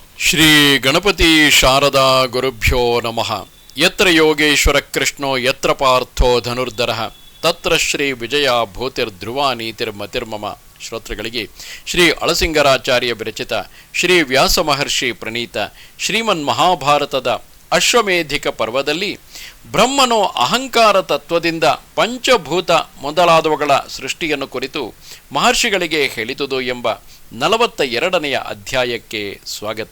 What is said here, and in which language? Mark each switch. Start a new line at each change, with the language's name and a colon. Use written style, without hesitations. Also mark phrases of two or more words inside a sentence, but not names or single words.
Sanskrit: ಶ್ರೀ ಗಣಪತಿ ಶಾರದಾ ಗುರುಭ್ಯೋ ನಮಃ. ಯತ್ರ ಯೋಗೇಶ್ವರ ಕೃಷ್ಣೋ ಯತ್ರ ಪಾರ್ಥೋ ಧನುರ್ಧರಃ ತತ್ರ ಶ್ರೀ ವಿಜಯ ಭೂತಿರ್ಧ್ರುವ ನೀತಿರ್ಮತಿರ್ಮಮ.
Kannada: ಶ್ರೋತೃಗಳಿಗೆ ಶ್ರೀ ಅಳಸಿಂಗರಾಚಾರ್ಯ ವಿರಚಿತ ಶ್ರೀ ವ್ಯಾಸ ಮಹರ್ಷಿ ಪ್ರಣೀತ ಶ್ರೀಮನ್ ಮಹಾಭಾರತದ ಅಶ್ವಮೇಧಿಕ ಪರ್ವದಲ್ಲಿ ಬ್ರಹ್ಮನು ಅಹಂಕಾರ ತತ್ವದಿಂದ ಪಂಚಭೂತ ಮೊದಲಾದವುಗಳ ಸೃಷ್ಟಿಯನ್ನು ಕುರಿತು ಮಹರ್ಷಿಗಳಿಗೆ ಹೇಳಿದುದು ಎಂಬ 42ನೇ ಅಧ್ಯಾಯಕ್ಕೆ ಸ್ವಾಗತ.